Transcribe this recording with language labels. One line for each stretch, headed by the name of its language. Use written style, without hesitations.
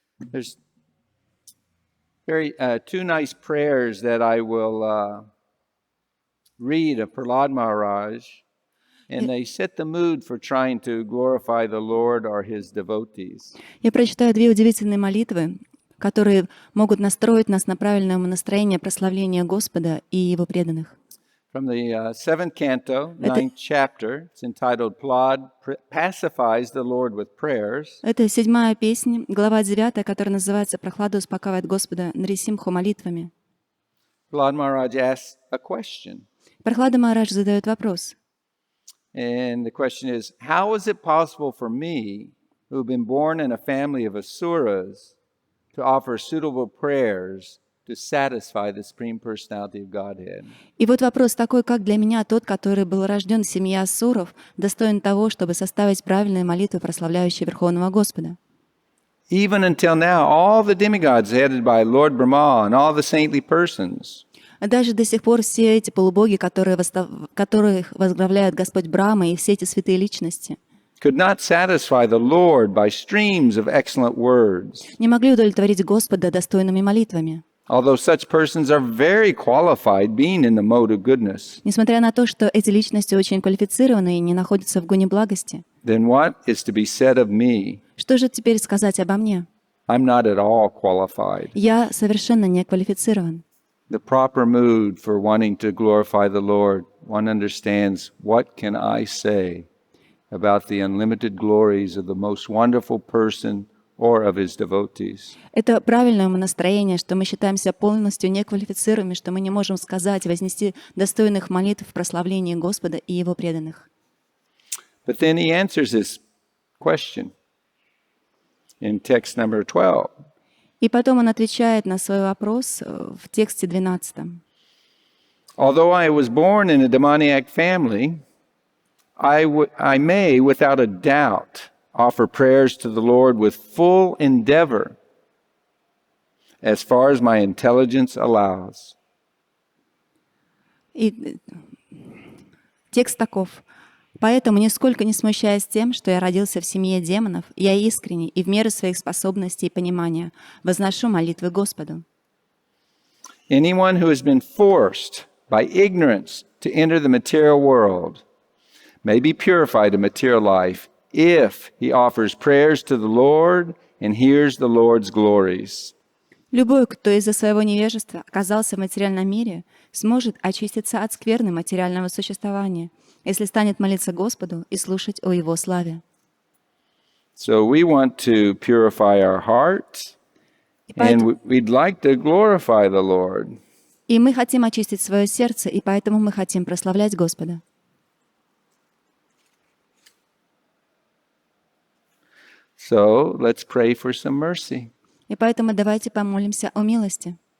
English: There's two nice prayers that I will read of Prahlad Maharaj, and they set the mood for trying to glorify the Lord or His devotees.
Russian: Я прочитаю 2 удивительные молитвы, которые могут настроить нас на правильное настроение прославления Господа и Его преданных.
English: From the 7th canto, 9th chapter, it's entitled Prahlad pacifies the Lord with prayers.
Russian: Это 7-я песня, глава 9, которая называется «Прахлада успокаивает Господа Нарисимху молитвами».
English: Prahlad Maharaj asks a question.
Russian: Прахлада Махарадж задает вопрос.
English: And the question is, how is it possible for me, who have been born in a family of asuras, to offer suitable prayers to satisfy the Supreme Personality of Godhead?
Russian: И вот вопрос такой, как для меня тот, который был рожден в семье асуров, достоин того, чтобы составить правильные молитвы, прославляющие Верховного Господа?
English: Even until now, all the demigods headed by Lord Brahma and all the saintly persons
Russian: Даже до сих пор все эти полубоги, которых возглавляет Господь Брахма и все эти святые личности,
English: could not satisfy the Lord by streams of excellent words,
Russian: не могли удовлетворить Господа достойными молитвами.
English: although such persons are very qualified being in the mode of goodness.
Russian: Несмотря на то, что эти личности очень квалифицированы и не находятся в гуне благости,
English: Then what is to be said of me?
Russian: что же теперь сказать обо мне?
English: I'm not at all qualified.
Russian: Я совершенно не квалифицирован.
English: The proper mood for wanting to glorify the Lord, one understands, what can I say about the unlimited glories of the most wonderful person or of his devotees?
Russian: Это правильное умонастроение, что мы считаемся полностью неквалифицируемыми, что мы не можем сказать, вознести достойных молитв в прославлении Господа и Его преданных.
English: But then he answers this question in text number 12.
Russian: И потом он отвечает на свой вопрос в тексте 12.
English: Although I was born in a demoniac family, I may, without a doubt, offer prayers to the Lord with full endeavor, as far as my intelligence allows.
Russian: И текст таков. «Поэтому, нисколько не смущаясь тем, что я родился в семье демонов, я искренне и в меру своих способностей и понимания возношу молитвы Господу».
English: Anyone who has been forced by ignorance to enter the material world may be purified in material life if he offers prayers to the Lord and hears the Lord's glories.
Russian: Любой, кто из-за своего невежества оказался в материальном мире, сможет очиститься от скверны материального существования, если станет молиться Господу и слушать о Его славе.
English: So we want to purify our hearts, and we'd like to glorify the Lord.
Russian: И мы хотим очистить свое сердце, и поэтому мы хотим прославлять Господа.
English: So let's pray for some mercy.
Russian: И поэтому давайте помолимся о милости.